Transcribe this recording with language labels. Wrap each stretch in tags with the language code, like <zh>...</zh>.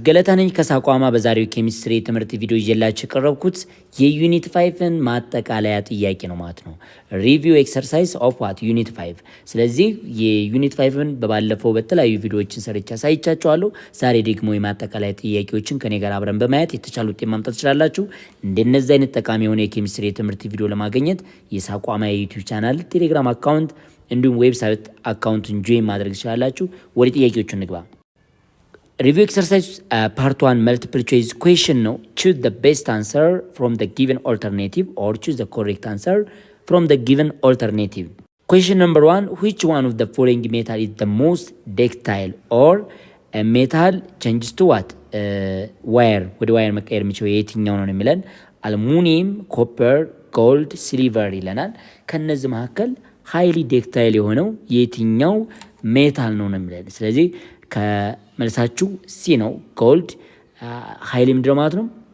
<am>ገለታ ነኝ ከሳቋማ። በዛሬው ኬሚስትሪ ትምህርት ቪዲዮ ይዤላችሁ የቀረብኩት የዩኒት 5ን ማጠቃለያ ጥያቄ ነው ማለት ነው። ሪቪው ኤክሰርሳይዝ ኦፍ ዋት ዩኒት 5። ስለዚህ የዩኒት 5ን በባለፈው በተለያዩ ቪዲዮዎችን ሰርቻ ሳይቻችኋለሁ። ዛሬ ደግሞ የማጠቃለያ ጥያቄዎችን ከኔ ጋር አብረን በማየት የተሻለ ውጤት ማምጣት ትችላላችሁ። እንደነዚህ አይነት ጠቃሚ የሆነ የኬሚስትሪ ትምህርት ቪዲዮ ለማግኘት የሳቋማ የዩቲዩብ ቻናል፣ ቴሌግራም አካውንት እንዲሁም ዌብሳይት አካውንትን ጆይን ማድረግ ትችላላችሁ። ወደ ጥያቄዎቹ እንግባ።</am> <en>Review exercise part 1 multiple choice question no. Choose the best answer from the given alternative or choose the correct answer from the given alternative. Question number 1. Which one of the following metal is the most ductile or a metal changes to what? Wire.</en> <am>ወደ ዋየር መቀየር የሚችለው የትኛው ነው የሚለን? አልሙኒየም፣ ኮፐር፣ ጎልድ፣ ሲልቨር ይለናል። ከነዚህ መካከል ሃይሊ ዴክታይል የሆነው የትኛው ሜታል ነው የሚለን? ስለዚህ ከመልሳችሁ ሲ ነው። ጎልድ ሀይል ምንድነው ማለት ነው?</am>